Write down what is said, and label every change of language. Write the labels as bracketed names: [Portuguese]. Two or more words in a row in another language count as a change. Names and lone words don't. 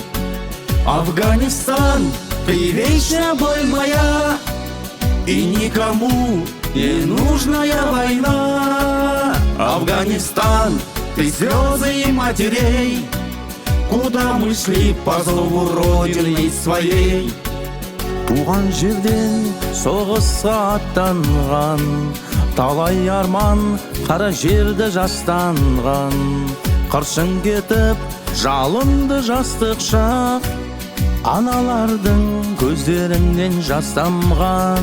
[Russian] Афганистан, ты вечная боль моя, и никому не нужная война. Афганистан, ты слезы и матерей, куда мы шли по зову родины своей. [Kazakh] Туған жерден соғысқа аттанған, талай арман қара жерді жастанған. Қыршын кетіп жалынды жастық шақ, аналардың көздерінен жас тамған.